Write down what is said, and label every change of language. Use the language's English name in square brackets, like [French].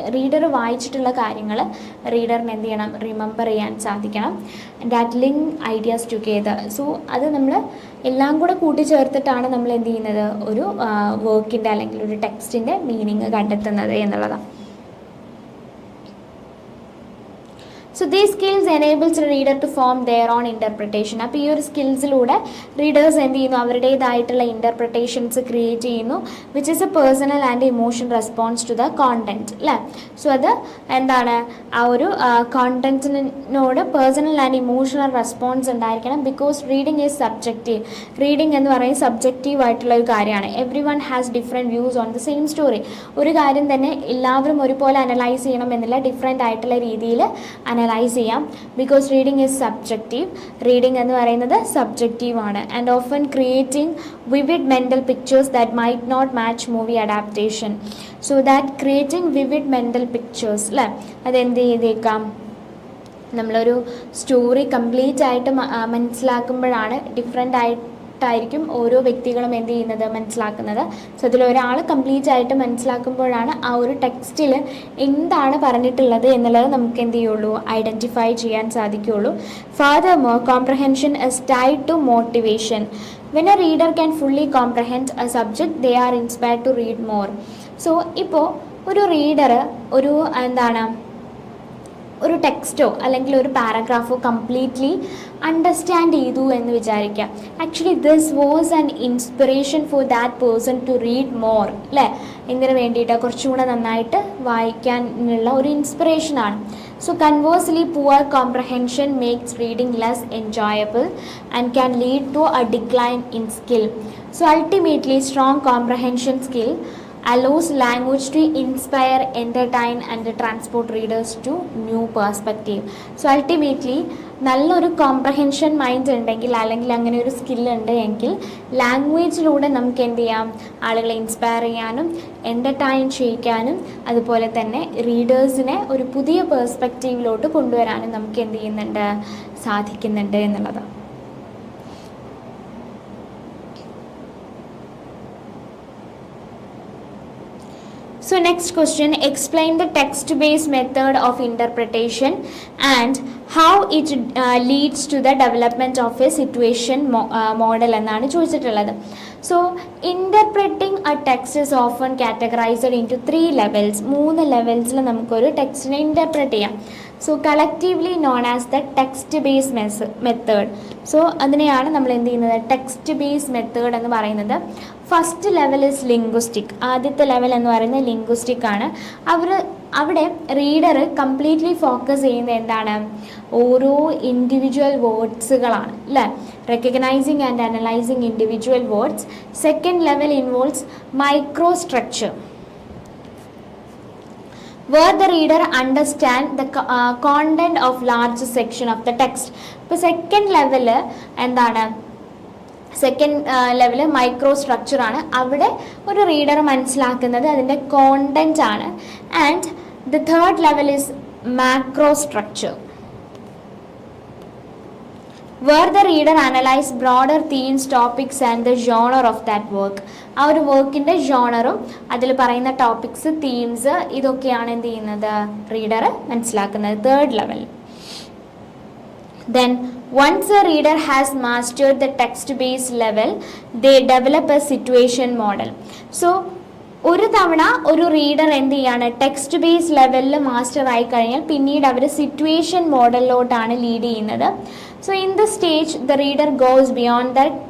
[Malayalam] Reader വായിച്ചിട്ടുള്ള കാര്യങ്ങൾ റീഡറിന് എന്ത് ചെയ്യണം, റിമെമ്പർ ചെയ്യാൻ സാധിക്കണം. [English] That link ideas together. [Malayalam] So അത് നമ്മൾ എല്ലാം കൂടെ കൂട്ടിച്ചേർത്തിട്ടാണ് നമ്മൾ എന്ത് ചെയ്യുന്നത്, ഒരു വർക്കിൻ്റെ അല്ലെങ്കിൽ ഒരു ടെക്സ്റ്റിൻ്റെ മീനിങ് കണ്ടെത്തുന്നത് എന്നുള്ളതാണ്. [English] So these skills enables the reader to form their own interpretation. [Malayalam] അപ്പോൾ ഈ ഒരു സ്കിൽസിലൂടെ റീഡേഴ്സ് എന്ത് ചെയ്യുന്നു, അവരുടേതായിട്ടുള്ള ഇൻ്റർപ്രിട്ടേഷൻസ് ക്രിയേറ്റ് ചെയ്യുന്നു, [English] which is a personal and emotional response to the content [Malayalam] അല്ലേ. സോ അത് എന്താണ്, ആ ഒരു കോണ്ടൻറ്റിനോട് പേഴ്സണൽ ആൻഡ് ഇമോഷണൽ റെസ്പോൺസ് ഉണ്ടായിരിക്കണം. [English] Because reading is subjective. [Malayalam] Reading എന്ന് പറയുന്നത് സബ്ജക്റ്റീവ് ആയിട്ടുള്ള ഒരു കാര്യമാണ്. [English] Everyone has different views on the same story. [Malayalam] ഒരു കാര്യം തന്നെ എല്ലാവരും ഒരുപോലെ അനലൈസ് ചെയ്യണം എന്നില്ല, ഡിഫറെൻ്റ് ആയിട്ടുള്ള രീതിയിൽ അനലൈസ് ചെയ്യാം. [English] Because reading is subjective. [Malayalam] Reading എന്ന് പറയുന്നത് സബ്ജക്റ്റീവ് ആണ്. [English] And often creating vivid mental pictures that might not match movie adaptation. [Malayalam] So that creating vivid mental pictures അല്ലേ, അതെന്ത് ചെയ്തേക്കാം, നമ്മളൊരു സ്റ്റോറി കംപ്ലീറ്റ് ആയിട്ട് മനസ്സിലാക്കുമ്പോഴാണ് ഡിഫറെൻ്റ് ആയിട്ടായിരിക്കും ഓരോ വ്യക്തികളും എന്ത് ചെയ്യുന്നത്, മനസ്സിലാക്കുന്നത്. സോ അതിലൊരാൾ കംപ്ലീറ്റ് ആയിട്ട് മനസ്സിലാക്കുമ്പോഴാണ് ആ ഒരു ടെക്സ്റ്റിൽ എന്താണ് പറഞ്ഞിട്ടുള്ളത് എന്നുള്ളത് നമുക്ക് എന്ത് ചെയ്യുള്ളൂ, ഐഡൻറ്റിഫൈ ചെയ്യാൻ സാധിക്കുകയുള്ളൂ. [English] Furthermore, comprehension is tied to motivation. When a reader can fully comprehend a subject, they are inspired to read more. [Malayalam] So ഇപ്പോൾ ഒരു റീഡർ ഒരു എന്താണ്, ഒരു ടെക്സ്റ്റോ അല്ലെങ്കിൽ ഒരു പാരഗ്രാഫോ കംപ്ലീറ്റ്ലി അണ്ടർസ്റ്റാൻഡ് ചെയ്തു എന്ന് വിചാരിക്കുക. [English] Actually this was an inspiration for that person to read more അല്ലേ. [Malayalam] ഇതിന് വേണ്ടിയിട്ട് കുറച്ചുകൂടെ നന്നായിട്ട് വായിക്കാനുള്ള ഒരു ഇൻസ്പിറേഷനാണ്. [English] So conversely poor comprehension makes reading less enjoyable and can lead to a decline in skill. So ultimately strong comprehension skill allows language to inspire, entertain and transport readers to new perspective. [Malayalam] So ultimately നല്ലൊരു comprehension mind ഉണ്ടെങ്കിൽ അല്ലെങ്കിൽ അങ്ങനെ ഒരു സ്കില്ലുണ്ട് എങ്കിൽ ലാംഗ്വേജിലൂടെ നമുക്ക് എന്ത് ചെയ്യാം, ആളുകളെ ഇൻസ്പയർ ചെയ്യാനും എൻ്റർടൈൻ ചെയ്യിക്കാനും അതുപോലെ തന്നെ റീഡേഴ്സിനെ ഒരു പുതിയ പേഴ്സ്പെക്റ്റീവിലോട്ട് കൊണ്ടുവരാനും നമുക്ക് എന്ത് ചെയ്യുന്നുണ്ട്, സാധിക്കുന്നുണ്ട് എന്നുള്ളതാണ്. [English] So next question, explain the text-based method of interpretation and how it leads to the development of a situation model [Malayalam] എന്നാണ് ചോദിച്ചിട്ടുള്ളത്. [English] So interpreting a text is often categorized into 3 levels. [Malayalam] 3 ലെവൽസിൽ നമുക്കൊരു ടെക്സ്റ്റിനെ ഇൻ്റർപ്രറ്റ് ചെയ്യാം. [English] So collectively known as the text base method. [Malayalam] So അതിനെയാണ് നമ്മൾ എന്ത് ചെയ്യുന്നത്, text base method എന്ന് പറയുന്നത്. [English] First level is linguistic. [Malayalam] ആദ്യത്തെ ലെവൽ എന്ന് പറയുന്നത് ലിംഗ്വിസ്റ്റിക് ആണ്. അവിടെ റീഡർ കംപ്ലീറ്റ്ലി ഫോക്കസ് ചെയ്യുന്നത് എന്താണ്, ഓരോ ഇൻഡിവിജ്വൽ വേർഡ്സുകളാണ് അല്ലേ, recognising and analysing individual words. [English] Second level involves micro structure where the reader understand the content of large section of the text. [Malayalam] ഇപ്പോൾ സെക്കൻഡ് ലെവല് എന്താണ്, സെക്കൻഡ് ലെവല് മൈക്രോ സ്ട്രക്ചർ ആണ്. അവിടെ ഒരു reader മനസ്സിലാക്കുന്നത് അതിൻ്റെ കോണ്ടന്റ് ആണ്. [English] And the third level is macro structure where the reader analyze broader themes, topics and the genre of that work. [Malayalam] ആ ഒരു വർക്കിൻ്റെ ജോണറും അതിൽ പറയുന്ന ടോപ്പിക്സ്, തീംസ് ഇതൊക്കെയാണ് എന്ത് ചെയ്യുന്നത്, റീഡർ മനസ്സിലാക്കുന്നത് third level. [English] Then once a reader has mastered the text based level, they develop a situation model. [Malayalam] So ഒരു തവണ ഒരു റീഡർ എന്ത് ചെയ്യാണ്, ടെക്സ്റ്റ് ബേസ് ലെവലിൽ മാസ്റ്റർ ആയി കഴിഞ്ഞാൽ പിന്നീട് അവർ സിറ്റുവേഷൻ മോഡലിലോട്ടാണ് ലീഡ് ചെയ്യുന്നത്. [English] So in this stage the reader goes beyond the